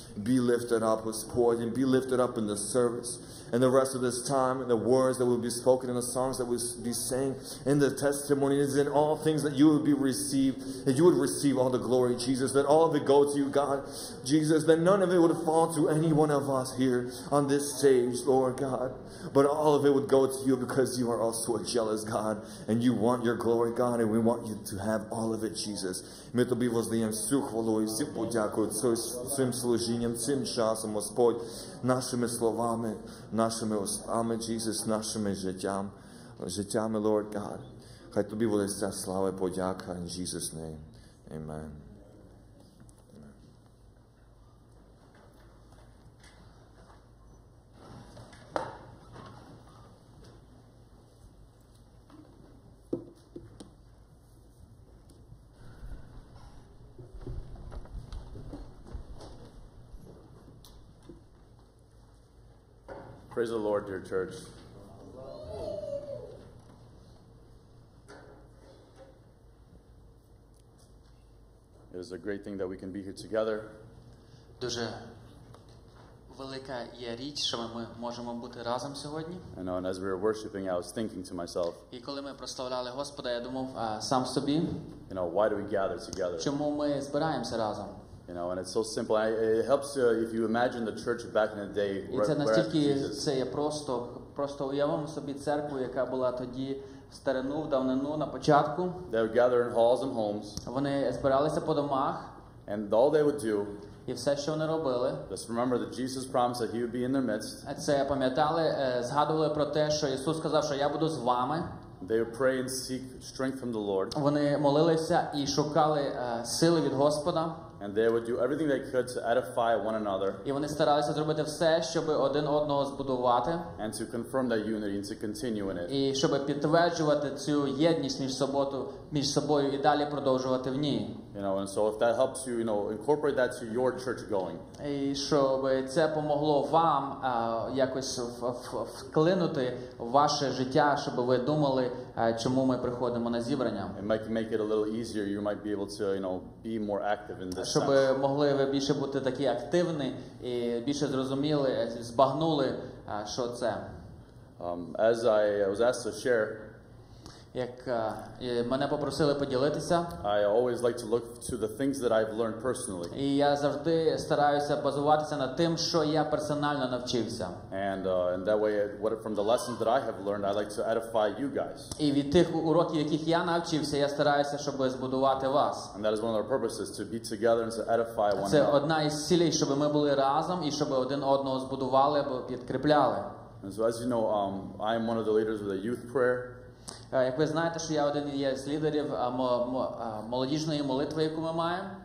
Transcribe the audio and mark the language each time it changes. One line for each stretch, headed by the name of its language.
English: Be lifted up,
Ukrainian: Господь,
English: and be lifted up in the service. And the rest of this time, and the words that will be spoken, and the songs that will be sang, and the testimonies, and all things that you would be received, that you would receive all the glory, Jesus, that all of it go to you, God, Jesus, that none of it would fall to any one of us here on this stage, Lord God, but all of it would go to you because you are also a jealous God, and you want your glory, God, and we want you to have all of it, Jesus.
Ukrainian: Ми тобі воздаємо всю хвалу і всю подяку цим служінням, цим часом, Господь, нашими словами, нашими устами, Jesus, нашими життями,
English: Lord God.
Ukrainian: Хай тобі буде вся слава і подяка,
English: in Jesus' name. Amen. Praise the Lord, dear church. It is a great thing that we can be here together.
Ukrainian: Дуже велика є річ, що ми можемо бути разом сьогодні.
English: And as we were worshiping, I was thinking to myself,
Ukrainian: І коли ми прославляли Господа, я думав сам собі,
English: why do we gather together?
Ukrainian: чому ми збираємося разом?
English: And it's so simple. It helps if you imagine the church back in the day.
Ukrainian: І це настільки це є просто уявимо собі церкву, яка була тоді в старину, в давнину, на початку.
English: They would gather in halls and homes.
Ukrainian: Вони збиралися по домах.
English: And all they would do,
Ukrainian: і все, що вони робили,
English: just remember that Jesus promised that he would be in their midst.
Ukrainian: Це пам'ятали, згадували про те, що Ісус сказав, що я буду з вами.
English: They would pray and seek strength from the Lord.
Ukrainian: Вони молилися і шукали сили від Господа.
English: And they would do everything they could to edify one another.
Ukrainian: І вони старалися зробити все, щоб один одного збудувати.
English: And to confirm that unity and to continue in it.
Ukrainian: І щоб підтверджувати цю єдність між собою і далі продовжувати в ній.
English: And so if that helps you, incorporate that to your church going.
Ukrainian: І щоб це помогло вам якось вклинути в ваше життя, щоб ви думали, чому ми приходимо на зібрання.
English: It might make it a little easier. You might be able to, be more active in this.
Ukrainian: Щоб могли ви більше бути такі активні і більше зрозуміли, збагнули, що це.
English: As I was asked to share,
Ukrainian: як мене попросили поділитися,
English: I always like to look to the things that I've learned personally.
Ukrainian: І я завжди стараюся базуватися на тим, що я персонально навчився.
English: And that way, from the lessons that I have learned, I like to edify you guys.
Ukrainian: І від тих уроків, яких я навчився, я стараюся, щоб збудувати вас.
English: And that is one of our purposes, to be together and to edify one another.
Ukrainian: Це одна із цілей, щоб ми були разом і щоб один одного збудували або підкріпляли.
English: And so, as you know, I am one of the leaders of the youth prayer.
Ukrainian: Як ви знаєте, що я один із лідерів молодіжної молитви, яку ми маємо.